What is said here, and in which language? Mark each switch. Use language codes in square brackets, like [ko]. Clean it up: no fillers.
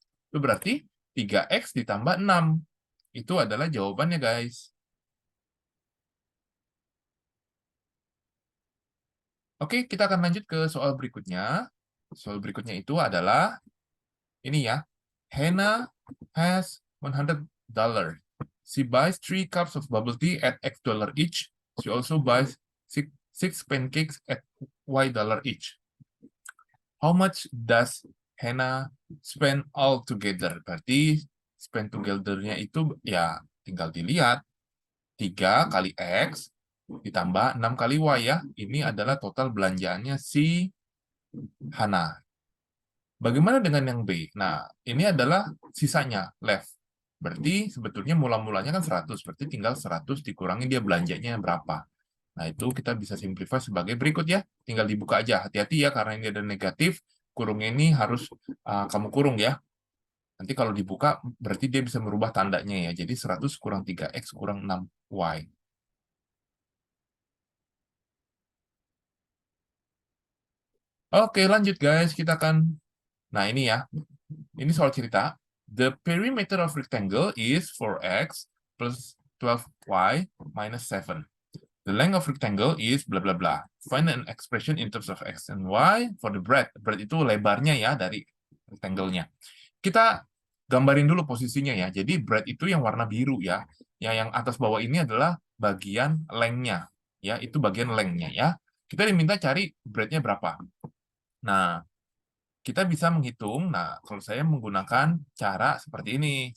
[id] Itu berarti 3X ditambah 6. Itu adalah jawabannya guys. Oke, kita akan lanjut ke soal berikutnya. Soal berikutnya itu adalah ini ya. [en] Hannah has $100. She buys 3 cups of bubble tea at X dollar each. She also buys six pancakes at Y dollar each. How much does Hannah spend all together? [id] Berarti spend together-nya itu ya tinggal dilihat. 3 kali X ditambah 6 kali Y ya. Ini adalah total belanjaannya si Hana. Bagaimana dengan yang B? Nah, ini adalah sisanya, left. Berarti sebetulnya mula-mulanya kan 100, berarti tinggal 100 dikurangi dia belanjanya berapa. Nah, itu kita bisa simplify sebagai berikut ya. Tinggal dibuka aja. Hati-hati ya, karena ini ada negatif. Kurungnya ini harus kamu kurung ya. Nanti kalau dibuka, berarti dia bisa merubah tandanya ya. Jadi 100 kurang 3X kurang 6Y. Oke, lanjut guys. Kita akan... Nah, ini ya. Ini soal cerita. [en] The perimeter of rectangle is 4x plus 12y minus 7. The length of rectangle is bla bla bla. Find an expression in terms of x and y for the breadth. [id] Breadth itu lebarnya ya dari rectangle-nya. Kita gambarin dulu posisinya ya. Jadi breadth itu yang warna biru ya. Ya, yang atas bawah ini adalah bagian length-nya. Ya, itu bagian length-nya ya. Kita diminta cari breadth-nya berapa. Nah, kita bisa menghitung. Nah, kalau saya menggunakan cara seperti ini.